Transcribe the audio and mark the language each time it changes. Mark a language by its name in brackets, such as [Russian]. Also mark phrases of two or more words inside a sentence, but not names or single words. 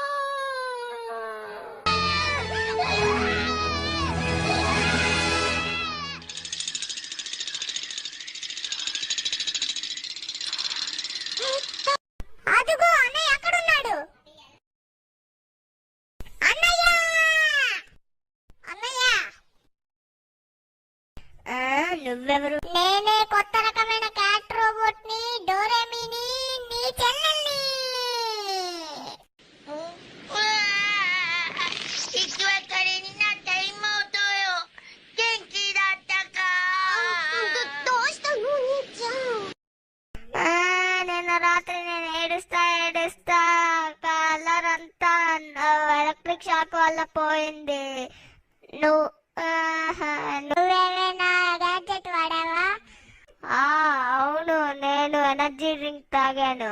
[Telugu] అదుగో అన్నయ్య ఎక్కడున్నాడు? అన్నయ్య! అన్నయ్య! నువ్వెవరు? నేనే కొత్త రకమైన [English] cat robot [Telugu] ని, డోరేమిని, నీ చెల్లెల్ని. [Japanese] 引き別れになった妹よ。元気だったか。どうしたのお兄ちゃん? [Telugu] నిన్న రాత్రి నేను ఏడుస్తా కలరంతా ఎలక్ట్రిక్ షాక్ వల్ల పోయింది. నువ్వేమైనా గ్యాడ్జెట్ వాడావా? అవును, నేను [English] energy drink [Telugu] తాగాను.